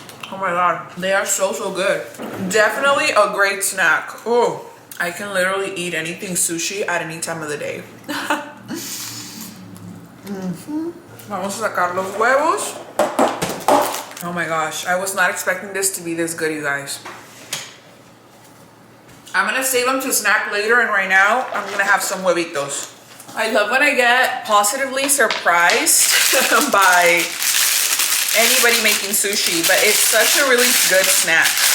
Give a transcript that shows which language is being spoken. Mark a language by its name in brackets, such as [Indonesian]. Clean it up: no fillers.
[English] Oh my god, they are so good. Definitely a great snack. Oh, I can literally eat anything sushi at any time of the day. [Spanish] Vamos a sacar los huevos. [English] Oh my gosh, I was not expecting this to be this good, you guys. I'm gonna save them to snack later, and right now I'm gonna have some [Spanish] huevitos. [English] I love when I get positively surprised by anybody making sushi, but it's such a really good snack.